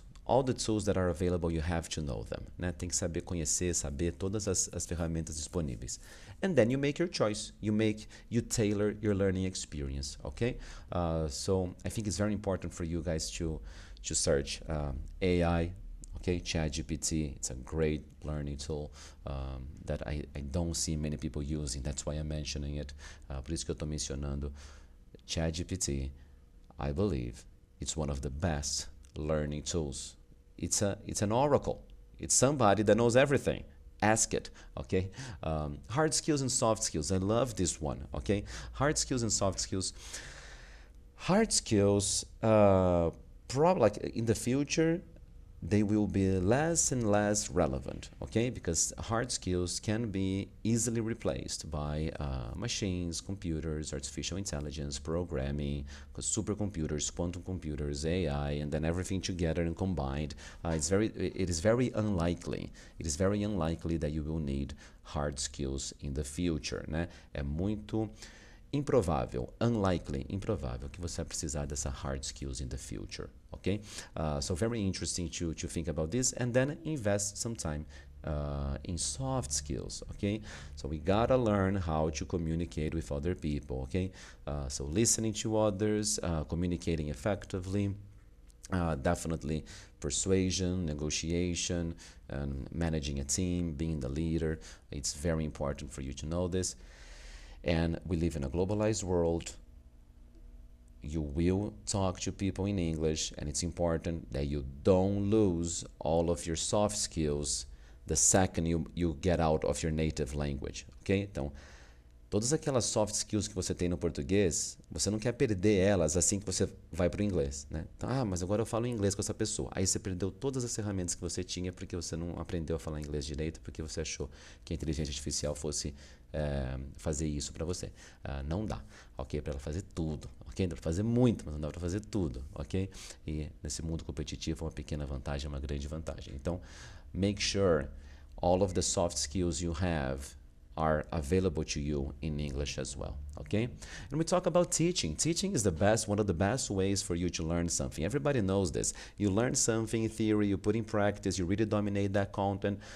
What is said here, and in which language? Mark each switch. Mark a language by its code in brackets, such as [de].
[en] All the tools that are available, you have to know them. [pt] Né? Tem que saber todas as ferramentas disponíveis. [en] And then you make your choice. You tailor your learning experience, okay? So I think it's very important for you guys to search AI, okay? ChatGPT, it's a great learning tool that I don't see many people using. That's why I'm mentioning it. [pt] Por isso que eu estou mencionando ChatGPT. [en] I believe it's one of the best learning tools. It's an oracle. It's somebody that knows everything. Ask it, okay? Hard skills and soft skills. I love this one, okay? Hard skills and soft skills. Hard skills, probably like in the future, they will be less and less relevant, okay? Because hard skills can be easily replaced by machines, computers, artificial intelligence, programming, supercomputers, quantum computers, AI, and then everything together and combined. It is very unlikely. It is very unlikely that you will need hard skills in the future, né? [pt] É muito improvável, improvável que você vai precisar dessa hard skills [en] in the future, [pt] okay? [en] So very interesting to think about this, and then invest some time in soft skills, okay? So we gotta learn how to communicate with other people, okay? So listening to others, communicating effectively, definitely persuasion, negotiation, and managing a team, being the leader. It's very important for you to know this. And we live in a globalized world. You will talk to people in English, and it's important that you don't lose all of your soft skills the second you get out of your native language, ok? [pt] Então, todas aquelas soft skills que você tem no português, você não quer perder elas assim que você vai para o inglês, né? Então, mas agora eu falo inglês com essa pessoa. Aí você perdeu todas as ferramentas que você tinha porque você não aprendeu a falar inglês direito, porque você achou que a inteligência artificial fosse fazer isso para você. Não dá, ok? Para ela fazer tudo, ok? Dá para fazer muito, mas não dá para fazer tudo, ok? E nesse mundo competitivo, uma pequena vantagem é uma grande vantagem. [en] Então, make sure all of the soft skills you have are available to you in English as well, okay? And we talk about teaching. Teaching is one of the best ways for you to learn something. Everybody knows this. You learn something in theory, you put in practice, you really dominate that content.